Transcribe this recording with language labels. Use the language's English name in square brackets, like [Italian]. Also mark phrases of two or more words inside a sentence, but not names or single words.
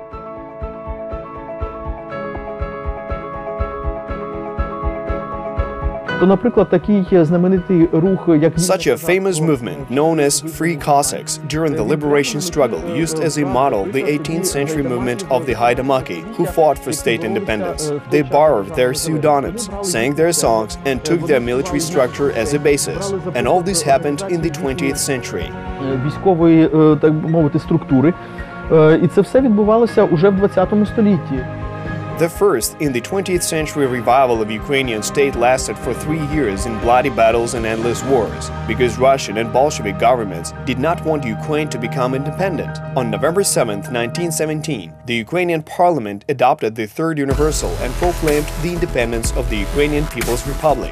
[English] Such a famous movement, known as Free Cossacks, during the liberation struggle used as a model the 18th century movement of the Haidamaki, who fought for state independence. They borrowed their pseudonyms, sang their songs, and took their military structure as a basis. And all this happened in the 20th century. [Ukrainian] Військової, так би мовити, структури. І це все відбувалося уже в 20 столітті. [English] The first in the 20th century revival of Ukrainian state lasted for 3 years in bloody battles and endless wars, because Russian and Bolshevik governments did not want Ukraine to become independent. On November 7, 1917, the Ukrainian parliament adopted the Third Universal and proclaimed the independence of the Ukrainian People's Republic.